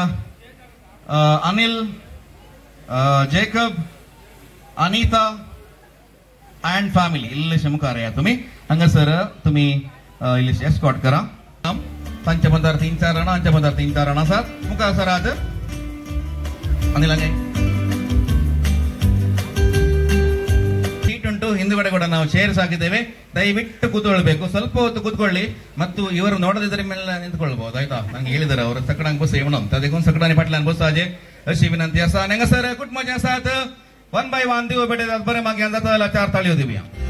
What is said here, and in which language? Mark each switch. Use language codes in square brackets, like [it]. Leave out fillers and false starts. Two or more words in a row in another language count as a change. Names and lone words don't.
[kok] अनिल जेकब अनिता [en] and family [kok] इल्लेशे मुखार या तुमी हांगासर तुमी इल्लेशे एस्कॉर्ट करा तांच्या मदार 3-4 जाणां हांच्या मदार 3-4 जाणां आसात मुखार सरात अनिल [kn] ಹಿಂದೆ ಕೂಡ ನಾವು ಶೇರ್ಸ್ ಹಾಕಿದ್ದೇವೆ ದಯವಿಟ್ಟು ಕೂತ್ಕೊಳ್ಬೇಕು ಸ್ವಲ್ಪ ಹೊತ್ತು ಕೂತ್ಕೊಳ್ಳಿ ಮತ್ತು ಇವರು ನೋಡದಿದ್ರೆ ಮೇಲೆ ನಿಂತ್ಕೊಳ್ಬಹುದು ಆಯ್ತಾ ನಂಗೆ ಹೇಳಿದಾರೆ ಅವರು [kok] ಸಕಡಾಂಗ್ ಬಸ್ येवण तादेखून सकडा फाटल्यान बसाचे अशी विनंती आसा हांगा सर कुटुंबाचे आसात 1 by 1 दिवो भेटतात बरे मागीर जाता जाल्यार 4 ताळयो दिवया